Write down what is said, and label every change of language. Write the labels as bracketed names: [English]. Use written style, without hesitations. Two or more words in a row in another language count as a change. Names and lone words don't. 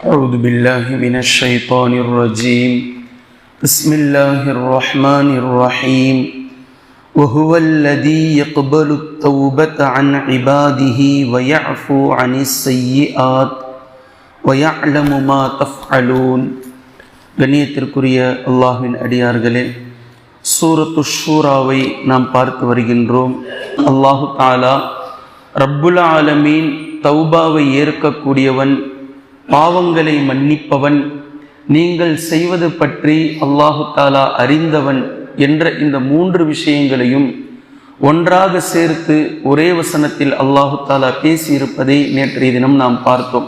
[Arabic] أعوذ بالله من الشيطان الرجيم بسم الله الرحمن الرحيم وهو الذي يقبل التوبة عن عباده ويعفو عن السيئات ويعلم ما تفعلون. [Tamil] கண்ணியத்திற்குரிய அல்லாஹ்வின் அடியார்களே, சூரத்து ஷூராவை நாம் பார்த்து வருகின்றோம். [Arabic] الله تعالى رب العالمين [Tamil] தௌபாவை ஏற்கக்கூடியவன், பாவங்களை மன்னிப்பவன், நீங்கள் செய்வது பற்றி [Arabic] الله تعالى [Tamil] அறிந்தவன் என்ற இந்த மூன்று விஷயங்களையும் ஒன்றாக சேர்த்து ஒரே வசனத்தில் [Arabic] الله تعالى [Tamil] பேசியிருப்பதை நேற்றைய தினம் நாம் பார்த்தோம்.